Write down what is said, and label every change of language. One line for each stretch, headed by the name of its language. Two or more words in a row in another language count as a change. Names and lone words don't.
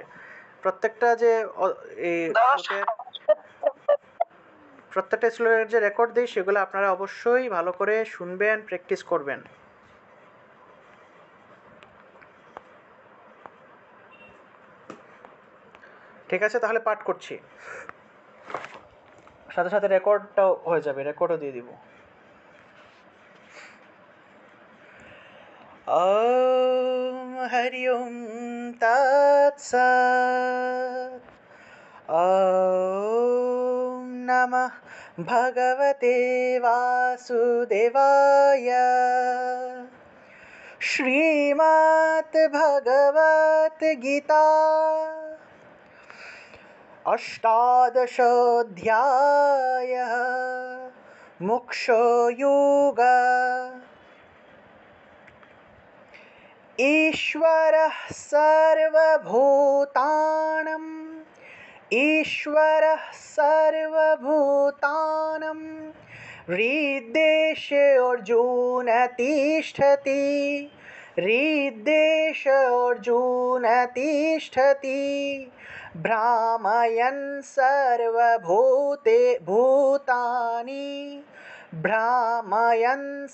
Bangla: প্রত্যেকটা যে এই শ্লোকের প্রত্যেকটা শ্লোকের যে রেকর্ড দিই সেগুলো আপনারা অবশ্যই ভালো করে শুনবেন, প্র্যাকটিস করবেন। ঠিক আছে, তাহলে পাঠ করছি, সাথে সাথে রেকর্ডটাও হয়ে যাবে, রেকর্ডও দিয়ে দিব।
Sanskrit: ওম হরি ওম তৎসৎ। ওম নমঃ ভগবতে বাসুদেবায়। শ্রীমদ্ ভগবত গীতা অষ্টাদশোऽধ্যায়ः মোক্ষযোগः। ईश्वरः सर्वभूतानां ईश्वरः सर्वभूतानां हृद्देशे अर्जुन तिष्ठति हृद्देशे अर्जुन तिष्ठति भ्रामयन् सर्वभूते भूतानि भ्रामयन्